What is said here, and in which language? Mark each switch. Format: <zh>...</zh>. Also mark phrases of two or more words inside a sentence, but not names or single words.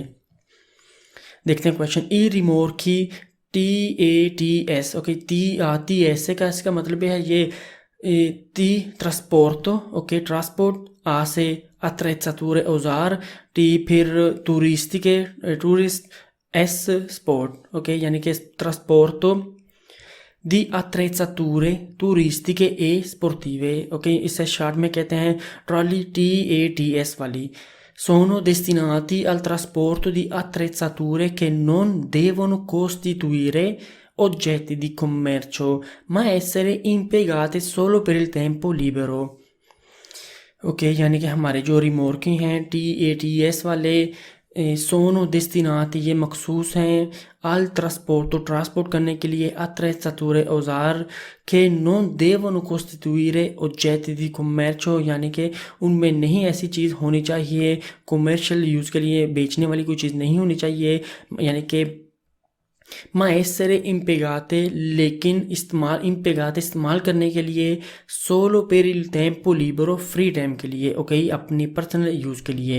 <hi>देखते हैं क्वेश्चन।</hi> <it>i rimorchi</it> <hi>TATS ओके टी ऐसे का इसका मतलब है ये टी ट्रांसपोर्टो ओके ट्रांसपोर्ट आ से अत्रेचातूरे औजार टी फिर टूरिस्ट एस स्पोर्ट ओके यानी कि</hi> <it>trasporto di attrezzature turistiche e sportive</it> <hi>ओके इसे शॉर्ट में कहते हैं ट्रॉली TATS वाली।</hi> <it>sono destinati al trasporto di attrezzature che non devono costituire oggetti di commercio ma essere impiegate solo per il tempo libero।</it> <hi>ओके यानी कि हमारे जो रिमोर्की हैं TATS वाले</hi> <it>sono destinati</it> <hi>ये मखसूस हैं</hi> <it>al trasporto</it> <hi>करने के लिए अत्रेचातूरे औजार के</hi> <it>non devono costituire oggetti di commercio</it> <hi>यानी कि उनमें नहीं ऐसी चीज़ होनी चाहिए</hi> <en>commercial use</en> <hi>के लिए बेचने वाली कोई चीज़ नहीं होनी चाहिए, यानी कि</hi> <it>ma essere impiegate</it> <hi>लेकिन इस्तेमाल करने के लिए</hi> <it>solo per il tempo libero</it> <en>free time</en> <hi>के लिए ओके अपनी</hi> <en>personal use</en> <hi>के लिए।</hi>